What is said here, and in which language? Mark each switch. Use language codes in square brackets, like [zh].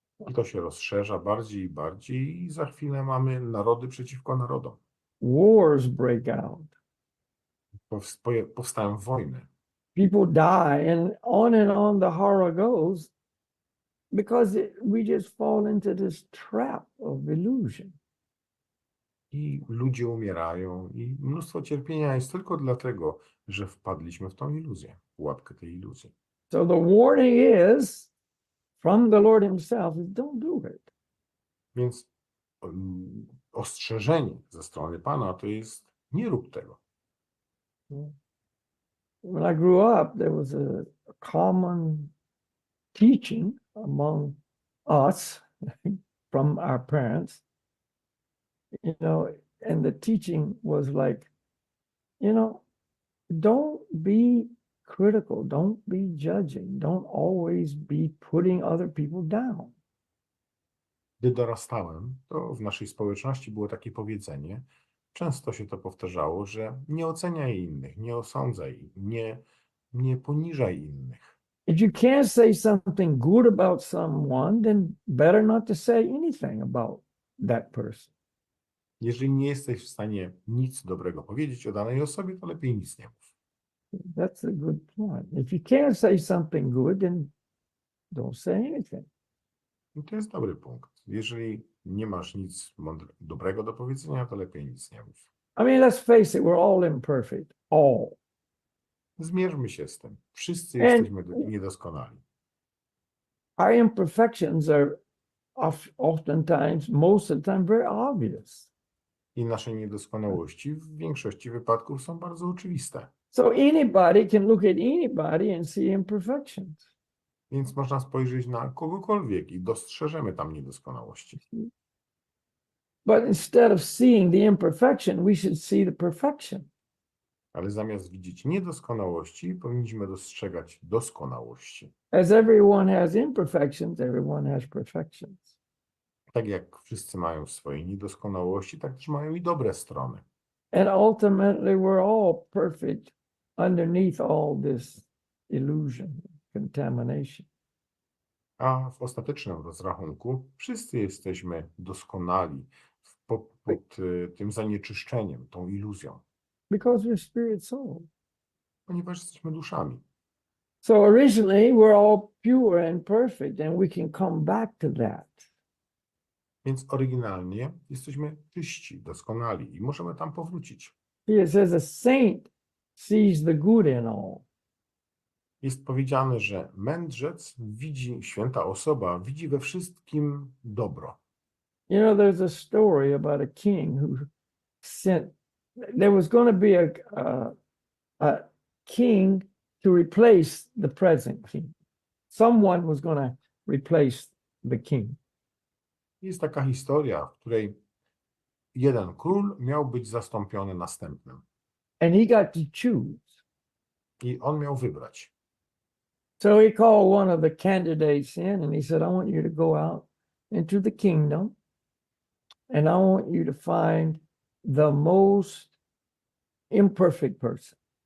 [pl] I to się rozszerza bardziej i bardziej i za chwilę mamy narody przeciwko narodom. [en] Wars break out. [pl] Powstają wojny. [en] People die, and on the horror goes, because we just fall into this trap of illusion. [pl] I ludzie umierają i mnóstwo cierpienia jest tylko dlatego, że wpadliśmy w tą iluzję, w pułapkę tej iluzji. [en] So the warning is from the Lord himself, is don't do it. [pl] Więc ostrzeżenie ze strony Pana to jest nie rób tego. [en] When I grew up, there was a common teaching among us from our parents, and the teaching was like, don't be critical, don't be judging, don't always be putting other people down. [pl] Gdy dorastałem, to w naszej społeczności było takie powiedzenie, często się to powtarzało, że nie oceniaj innych, nie osądzaj, nie poniżaj innych. [en] If you can't say something good about someone, then better not to say anything about that person. [pl] Jeżeli nie jesteś w stanie nic dobrego powiedzieć o danej osobie, to lepiej nic nie mów. [en] That's a good point. If you can't say something good, then don't say anything. [pl] I to jest dobry punkt. Jeżeli nie masz nic dobrego do powiedzenia, to lepiej nic nie mów. [en] I mean, let's face it, we're all imperfect. All. [pl] Zmierzmy się z tym. Wszyscy jesteśmy niedoskonali. [en] Our imperfections are oftentimes, most of the time, very obvious. [pl] I nasze niedoskonałości w większości wypadków są bardzo oczywiste. [en] So anybody can look at anybody and see imperfections. [pl] Więc można spojrzeć na kogokolwiek i dostrzeżemy tam niedoskonałości. [en] But instead of seeing the imperfection, we should see the perfection. [pl] Ale zamiast widzieć niedoskonałości, powinniśmy dostrzegać doskonałości. [en] As everyone has imperfections, everyone has perfections. [pl] Tak jak wszyscy mają swoje niedoskonałości, tak też mają i dobre strony. [en] And ultimately, we're all perfect underneath all this illusion, contamination. [pl] A w ostatecznym rozrachunku wszyscy jesteśmy doskonali pod tym zanieczyszczeniem, tą iluzją, [en] Because we're spirit soul. [pl] ponieważ jesteśmy duszami. [en] So originally, we're all pure and perfect, and we can come back to that. [pl] Więc oryginalnie jesteśmy czyści, doskonali i możemy tam powrócić. [en] It says a saint sees the good in all. [pl] Jest powiedziane, że mędrzec widzi, święta osoba widzi we wszystkim dobro. [en] You know, there's a story about a king who sent, there was going to be a king to replace the present king. Someone was going to replace the king. [pl] Jest taka historia, w której jeden król miał być zastąpiony następnym [en] And he got to choose. [pl] i on miał wybrać. [en] So he called one of the candidates in and he said, I want you to go out into the kingdom and I want you to find the most imperfect person.